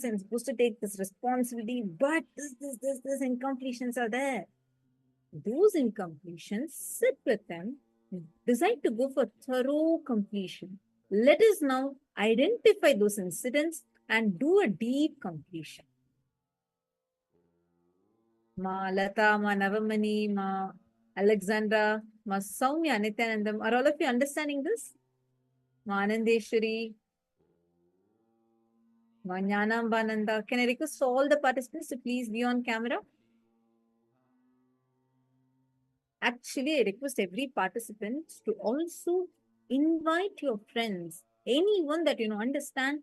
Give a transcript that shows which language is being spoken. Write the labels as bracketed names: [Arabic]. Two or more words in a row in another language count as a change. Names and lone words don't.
[English] I'm supposed to take this responsibility, but this incompletions are there. Those incompletions, sit with them, decide to go for thorough completion. Let us now identify those incidents and do a deep completion. Ma Lata, Ma Navamani, Ma Alexandra, Ma Soumya, Nityanandam, are all of you understanding this? Ma Anandeshwari, Ma Jnanambananda. Can I request all the participants to please be on camera? Actually, I request every participant to also invite your friends, anyone that you know understand.